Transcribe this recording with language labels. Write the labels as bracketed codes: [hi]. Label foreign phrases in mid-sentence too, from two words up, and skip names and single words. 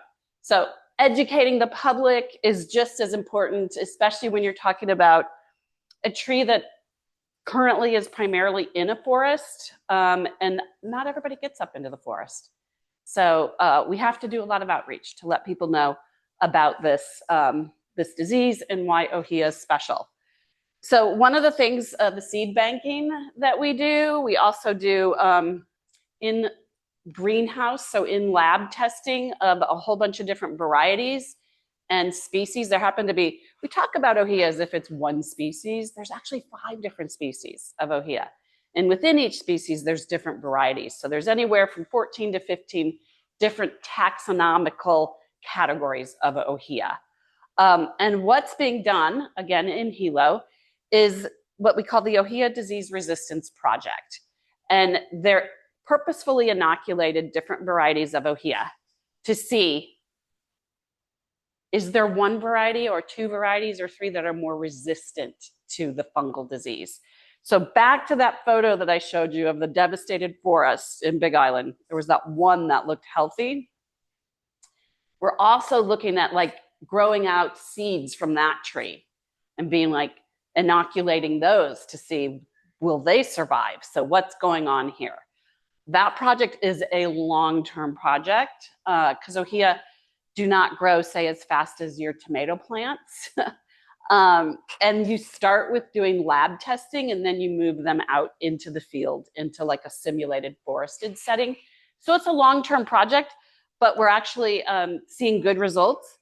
[en] So educating the public is just as important, especially when you're talking about a tree that currently is primarily in a forest, and not everybody gets up into the forest. So we have to do a lot of outreach to let people know about this, this disease and why ʻŌhiʻa is special. So one of the things, the seed banking that we do, we also do in greenhouse, so in lab testing of a whole bunch of different varieties and species. There happen to be, we talk about ʻŌhiʻa as if it's one species. There's actually 5 different species of ʻŌhiʻa. And within each species, there's different varieties. So there's anywhere from 14 to 15 different taxonomical categories of ʻŌhiʻa. And what's being done, again, in Hilo, is what we call the ʻŌhiʻa Disease Resistance Project. And they're purposefully inoculated different varieties of ʻŌhiʻa to see, is there 1 variety or 2 varieties or 3 that are more resistant to the fungal disease? So back to that photo that I showed you of the devastated forest in Big Island, there was that one that looked healthy. We're also looking at like growing out seeds from that tree and being like inoculating those to see, will they survive? So what's going on here? That project is a long-term project because ʻŌhiʻa do not grow, say, as fast as your tomato plants. And you start with doing lab testing and then you move them out into the field, into like a simulated forested setting. So it's a long-term project, but we're actually seeing good results.